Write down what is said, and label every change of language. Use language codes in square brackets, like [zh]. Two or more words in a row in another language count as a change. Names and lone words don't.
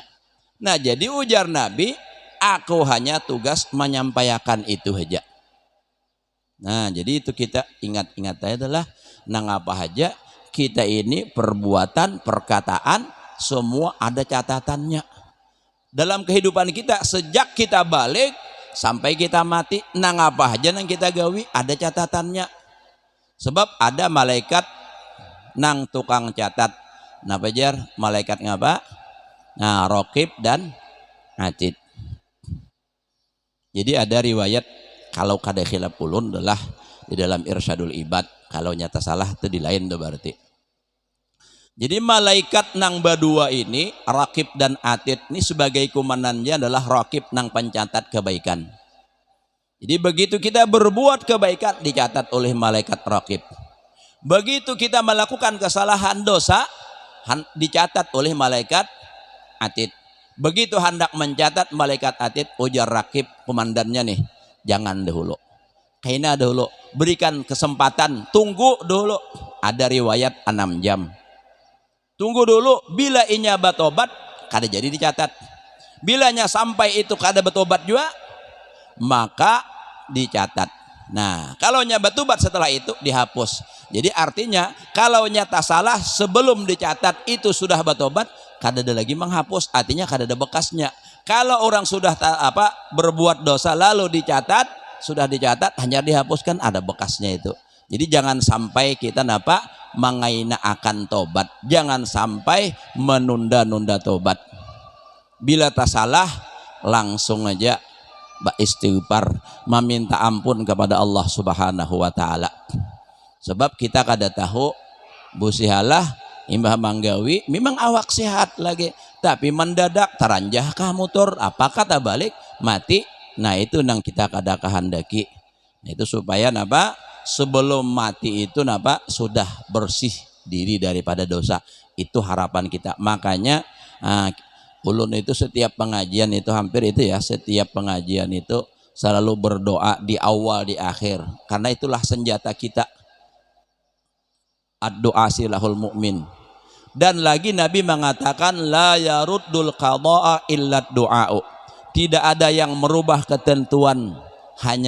[bjn] Nah jadi ujar Nabi, aku hanya tugas menyampaikan itu saja. Nah jadi itu kita ingat-ingat adalah nang apa aja kita ini perbuatan, perkataan semua ada catatannya. Dalam kehidupan kita sejak kita balik sampai kita mati nang apa aja nang kita gawi ada catatannya. Sebab ada malaikat nang tukang catat. Nah pajar malaikat ngapa? Nah Raqib dan Atid. Jadi ada riwayat kalau kada khilaf ulun adalah di dalam Irsyadul Ibad, kalau nyata salah itu di lain tuh berarti. Jadi malaikat nang badua ini Raqib dan Atid ini sebagai komandannya adalah Raqib nang pencatat kebaikan. [id] Jadi begitu kita berbuat kebaikan dicatat oleh malaikat Raqib. Begitu kita melakukan kesalahan dosa dicatat oleh malaikat Atid. [bjn] Begitu hendak mencatat malaikat Atid, ujar Raqib komandannya nih, jangan dahulu. Kaina dahulu, berikan kesempatan, tunggu dulu. Ada riwayat 6 jam. Tunggu dulu, bila inya batobat kada jadi dicatat. Bilanya sampai itu kada batobat juga maka dicatat. Nah, kalau nya batobat setelah itu dihapus. Jadi artinya kalau nyata salah sebelum dicatat itu sudah batobat, kada ada lagi menghapus, artinya kada ada bekasnya. Kalau orang sudah berbuat dosa lalu dicatat, sudah dicatat hanya dihapuskan ada bekasnya itu. Jadi jangan sampai kita mengaina akan tobat, jangan sampai menunda-nunda tobat. [id] Bila tak salah langsung aja istighfar, meminta ampun kepada Allah [ar] سبحانه وتعالى. [bjn] Sebab kita kada tahu busihalah imbah manggawi memang awak sehat lagi, tapi mendadak teranjah kah motor, apa kata balik mati. Nah itu nang kita kada kehendaki. Nah, itu supaya sebelum mati itu sudah bersih diri daripada dosa. Itu harapan kita. Makanya ulun itu setiap pengajian itu hampir itu ya, [id] setiap pengajian itu selalu berdoa di awal di akhir, karena itulah senjata kita. [ar] الدعاء سلاح المؤمن. [id] Dan lagi Nabi mengatakan [ar] لا يرد القضاء إلا الدعاء. [id] Tidak ada yang merubah ketentuan hanya.